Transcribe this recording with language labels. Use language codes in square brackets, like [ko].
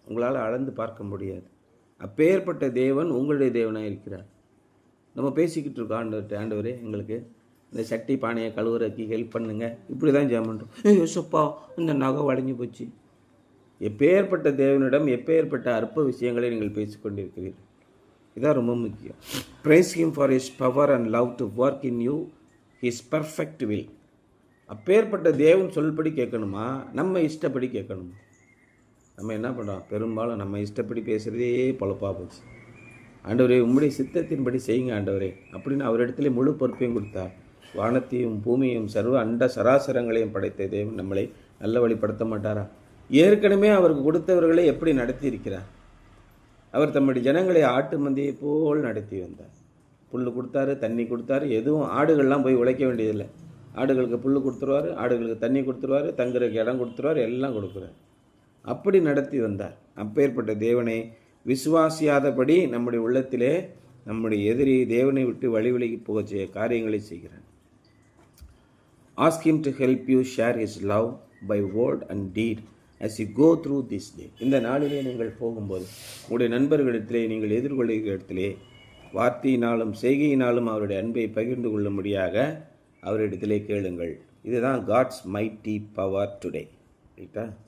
[ta] உங்களால் அளந்து பார்க்க முடியாது. அப்பேற்பட்ட தேவன் உங்களுடைய தேவனாக இருக்கிறார். நம்ம பேசிக்கிட்டு இருக்கோம், ஆண்டவரே எங்களுக்கு இந்த சட்டி பானையை கழுவுறதுக்கு ஹெல்ப் பண்ணுங்க, இப்படி தான் ஜெபம் பண்ணுறோம். யோசப்பா இந்த நகை வளைஞ்சு போச்சு. எப்பேற்பட்ட தேவனிடம் எப்பேற்பட்ட அற்ப விஷயங்களை நீங்கள் பேசிக்கொண்டிருக்கிறீர்கள். இதான் ரொம்ப முக்கியம். [en] Praise him for his power and love to work in you his perfect will. [ta] அப்பேற்பட்ட தேவன் சொல்படி கேட்கணுமா, நம்ம இஷ்டப்படி கேட்கணுமா? நம்ம என்ன பண்ணுறோம், பெரும்பாலும் நம்ம இஷ்டப்படி பேசுகிறதே பொழப்பாக போச்சு. ஆண்டவரே உம்முடைய சித்தத்தின்படி செய்யுங்க ஆண்டவரே அப்படின்னு அவரிடத்துல முழு பொறுப்பையும் கொடுத்தார். வானத்தையும் பூமியையும் சர்வ அண்ட சராசரங்களையும் படைத்த தேவன் நம்மளை நல்ல வழிப்படுத்த மாட்டாரா? ஏற்கனவே அவருக்கு கொடுத்தவர்களை எப்படி நடத்தி இருக்கிறார்? அவர் தம்முடைய ஜனங்களை ஆட்டு மந்தையை போல் நடத்தி வந்தார். புல் கொடுத்தாரு, தண்ணி கொடுத்தாரு. எதுவும் ஆடுகள்லாம் போய் உழைக்க வேண்டியதில்லை. ஆடுகளுக்கு புல் கொடுத்துருவார், ஆடுகளுக்கு தண்ணி கொடுத்துருவார், தங்குறதுக்கு இடம் கொடுத்துருவார், எல்லாம் கொடுக்குறார். அப்படி நடத்தி வந்தார். அப்பேற்பட்ட தேவனை விசுவாசியாதபடி நம்முடைய உள்ளத்திலே நம்முடைய எதிரி தேவனை விட்டு வழி விலகி போக செய்ய காரியங்களை செய்கிறார். [en] Ask him to help you share his love by word and deed as you go through this day. [ta] இந்த நாளிலே நீங்கள் போகும்போது உங்களுடைய நண்பர்களிடத்திலே நீங்கள் எதிர்கொள்கிற இடத்திலே வார்த்தையினாலும் செய்கையினாலும் அவருடைய அன்பை பகிர்ந்து கொள்ளும்படியாக அவரிடத்திலே கேளுங்கள். இதுதான் [en] God's mighty power today. [ta] ரைட்டா?